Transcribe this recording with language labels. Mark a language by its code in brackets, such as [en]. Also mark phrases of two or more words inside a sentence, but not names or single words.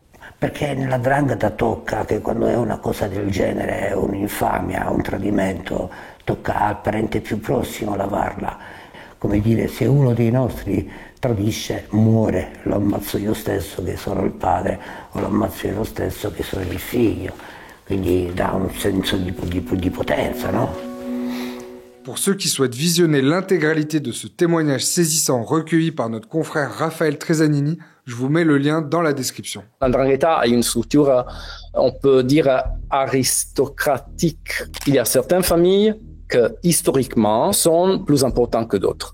[it] Perché nella 'ndrangheta tocca che quando è una cosa del genere, un'infamia, un tradimento, tocca al parente più prossimo lavarla. Come dire, se uno dei nostri tradisce, muore, lo ammazzo io stesso che sono il padre, o lo ammazzo io stesso che sono il figlio. Quindi dà un senso di potenza, no? [fr] Pour ceux qui souhaitent visionner l'intégralité de ce témoignage saisissant recueilli par notre confrère Raphaël Tresanini, je vous mets le lien dans la description. L'Andrangheta a une structure, on peut dire, aristocratique. Il y a certaines familles qui, historiquement, sont plus importantes que d'autres.